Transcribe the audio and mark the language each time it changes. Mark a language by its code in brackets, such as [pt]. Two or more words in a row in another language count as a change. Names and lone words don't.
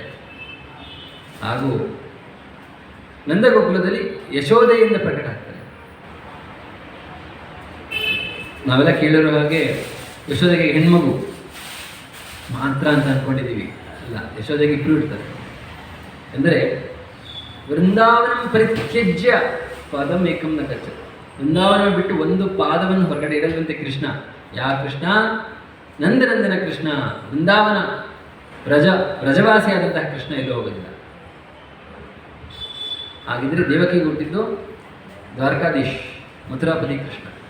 [kn] ಹಾಗೂ ನಂದಗೋಕುಲದಲ್ಲಿ ಯಶೋದೆಯಿಂದ ಪ್ರಕಟ ಆಗ್ತಾರೆ. ನಾವೆಲ್ಲ ಕೇಳಿರೋ ಹಾಗೆ ಯಶೋದೆಗೆ ಹೆಣ್ಮಗು ಮಾತ್ರ ಅಂತ ಅಂದ್ಕೊಂಡಿದ್ದೀವಿ. ಅಲ್ಲ, ಯಶೋದೆಗೆ ಇಬ್ಬರು ಇರ್ತಾರೆ. ಎಂದರೆ [sa] ವೃಂದಾವನ ಪರಿತ್ಯಜ್ಯ ಪಾದಂ ಏಕಂ ನ ಗಚ್ಚತಿ. [kn] ವೃಂದಾವನ ಬಿಟ್ಟು ಒಂದು ಪಾದವನ್ನು ಹೊರಗಡೆ ಇಡದಂತೆ ಕೃಷ್ಣ. ಯಾವ ಕೃಷ್ಣ? ನಂದನಂದನ ಕೃಷ್ಣ. ವೃಂದಾವನ ಬ್ರಜವಾಸಿಯಾದಂತಹ ಕೃಷ್ಣ ಎಲ್ಲೂ ಹೋಗೋದಿಲ್ಲ. ಹಾಗಿದ್ರೆ ದೇವಕಿಗೆ ಹುಟ್ಟಿದ್ದು ದ್ವಾರಕಾಧೀಶ್ ಮಥುರಾಪತಿ ಕೃಷ್ಣ.